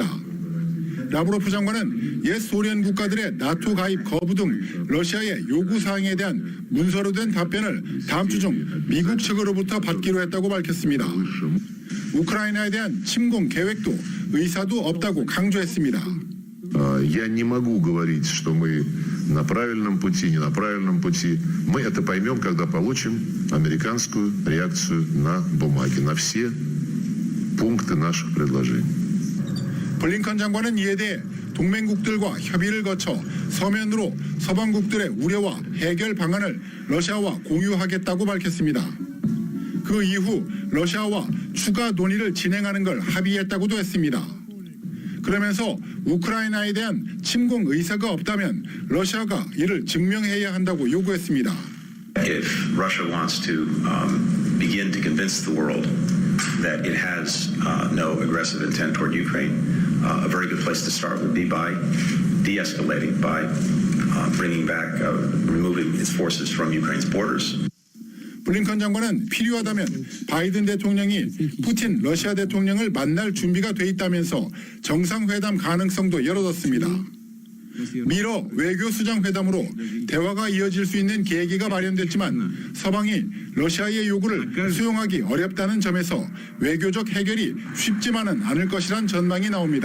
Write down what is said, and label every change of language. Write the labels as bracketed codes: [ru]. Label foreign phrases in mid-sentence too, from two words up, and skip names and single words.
[ko] 라브로프 장관은 옛 소련 국가들의 나토 가입 거부 등 러시아의 요구사항에 대한 문서로 된 답변을 다음 주 중 미국 측으로부터 받기로 했다고 밝혔습니다. 우크라이나에 대한 침공 계획도 의사도 없다고 강조했습니다. [ru] Я не могу говорить, что мы на правильном пути, не на правильном пути. Мы это поймем, когда получим американскую реакцию на бумаге, на все пункты наших предложений. [ko] 블링컨 장관은 이에 대해 동맹국들과 협의를 거쳐 서면으로 서방국들의 우려와 해결 방안을 러시아와 공유하겠다고 밝혔습니다. 그 이후 러시아와 추가 논의를 진행하는 걸 합의했다고도 했습니다. 그러면서 우크라이나에 대한 침공 의사가 없다면 러시아가 이를 증명해야 한다고 요구했습니다. [en] If Russia wants to begin to convince the world that it has no aggressive intent toward Ukraine, a very good place to start would be by de-escalating, by bringing back, removing its forces from Ukraine's borders. [ko] 블링컨 장관은 필요하다면 바이든 대통령이 푸틴 러시아 대통령을 만날 준비가 돼 있다면서 정상회담 가능성도 열어뒀습니다. 미러 외교수장 회담으로 대화가 이어질 수 있는 계기가 마련됐지만 서방이 러시아의 요구를 수용하기 어렵다는 점에서 외교적 해결이 쉽지만은 않을 것이란 전망이 나옵니다.